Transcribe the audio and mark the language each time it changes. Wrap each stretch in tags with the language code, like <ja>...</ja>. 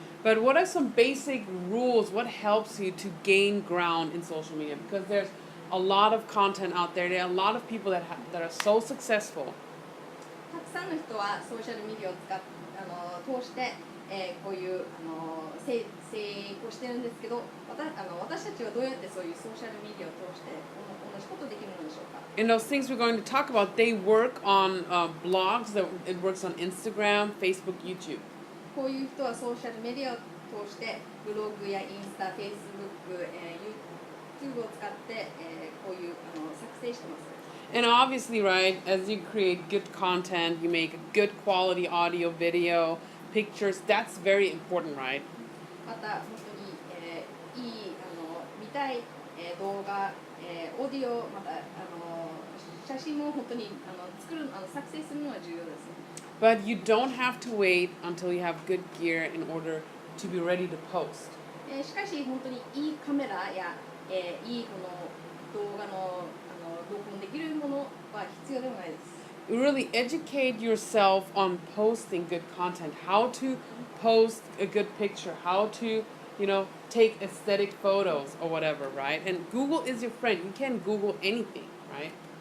<en>But what are some basic rules? What helps you to gain ground in social media? Because there's a lot of content out there. There are a lot of people that are so successful.</en> <ja>たくさんの人はソーシャルメディアを通して、こういう成功してるんですけど、私たちはどうやってそういうソーシャルメディアを通して同じことできるのでしょうか。</ja> <en>And those things we're going to talk about, they work on blogs. It works on Instagram, Facebook, YouTube.</en> <ja>こういう人はソーシャルメディアを通してブログやインスタ、フェイスブック、YouTube を使って、こういう作成してます。</ja> <en>And obviously, right, as you create good content, you make good quality audio, video, pictures. That's very important, right?</en> <ja>また本当に、いい見たい、動画、オーディオ、また写真も本当に作成するのは重要です。</ja> <en>But you don't have to wait until you have good gear in order to be ready to post.</en> <ja>しかし本当にいいカメラや、いいこの動画の録音できるものは必要ではないです。</ja> <en>You really educate yourself on posting good content, how to post a good picture, how to, take aesthetic photos or whatever, right? And Google is your friend. You can Google anything, right?</en>